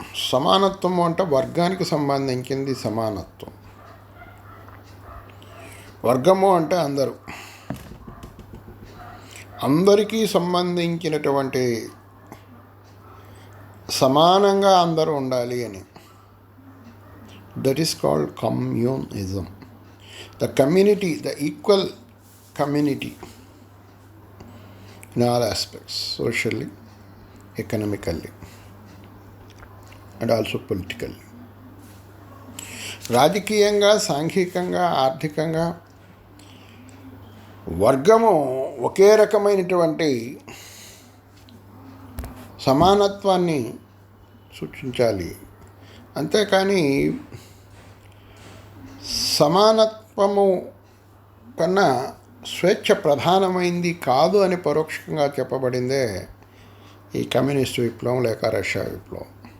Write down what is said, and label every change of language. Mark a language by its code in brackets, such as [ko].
[te] సమానత్వం అంటే వర్గానికి సంబంధించింది సమానత్వం, వర్గము అంటే అందరికీ సంబంధించినటువంటి సమానంగా అందరూ ఉండాలి అని. [en] That is called communism. The community, the equal community in all aspects, socially, economically, and also politically. [te] రాజకీయంగా, సాంఘికంగా, ఆర్థికంగా వర్గము ఒకే రకమైనటువంటి సమానత్వాన్ని సూచించాలి. అంతేకాని సమానత్వము కన్నా స్వేచ్ఛ ప్రధానమైంది కాదు అని పరోక్షంగా చెప్పబడిందే ఈ కమ్యూనిస్ట్ విప్లవం లేక రష్యా విప్లవం.